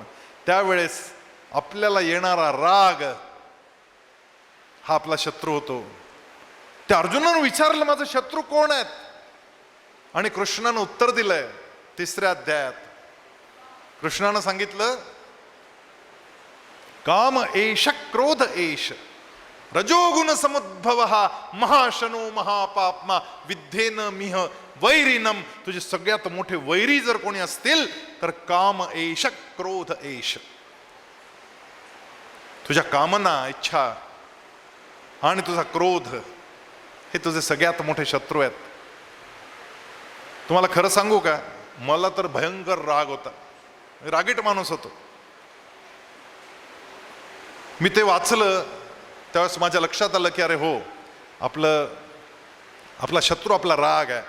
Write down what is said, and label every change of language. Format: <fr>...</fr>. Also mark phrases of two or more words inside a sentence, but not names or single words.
<mr>त्यावेळेस आपल्याला येणारा राग हा आपला शत्रू होतो. त्या अर्जुनानं विचारलं माझं शत्रू कोण आहेत, आणि कृष्णानं उत्तर दिलंय 3ऱ्या अध्यायात. कृष्णानं सांगितलं</mr> <sa>काम एष क्रोध एष रजोगुण समुद्भव महाशनो महापाप्मा विद्धेन मिह वैरिनम.</sa> <mr>तुझे सगळ्यात मोठे वैरी जर कोणी असतील तर</mr> <sa>काम एष क्रोध एष.</sa> <mr>तुझ्या कामना, इच्छा आणि तुझा क्रोध हे तुझे सगळ्यात मोठे शत्रू आहेत. तुम्हाला खरं सांगू का, मला तर भयंकर राग होता, रागीट माणूस होतो. मी ते वाचलं त्यावेळेस माझ्या लक्षात आलं की अरे हो, आपला शत्रू आपला राग आहे.</mr>